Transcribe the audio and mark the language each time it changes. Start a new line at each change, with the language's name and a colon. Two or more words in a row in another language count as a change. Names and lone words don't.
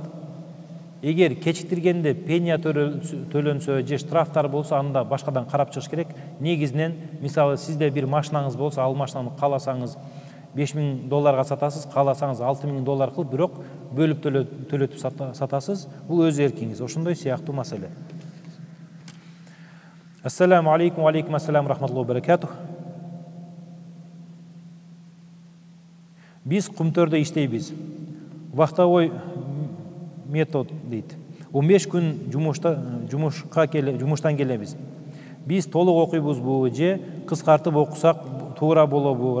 Kyrgyz: Эгер кечиктиргенде пеня төлөнсө же штрафтар болсо, анда башкадан карап чыгыш керек. Негизинен мисалы сизде бир машинаңыз болсо, ал машинаны кааласаңыз $5000 сатасыз, кааласаңыз $6000 кылып, бирок бөлүп төлөтүп сатасыз. Бул өз эркиңиз. Ошондой сыяктуу маселе.
Arabic: السلام عليكم، وعليكم السلام، رحمة الله وبركاته.
Kyrgyz: Биз Кумтөрдө иштейбиз.
Russian: Вахтовой метод дейт.
Kyrgyz: 15 күн жумуштан келебиз. Биз толук окуйбузбу же кыскартып окусак туура болобу?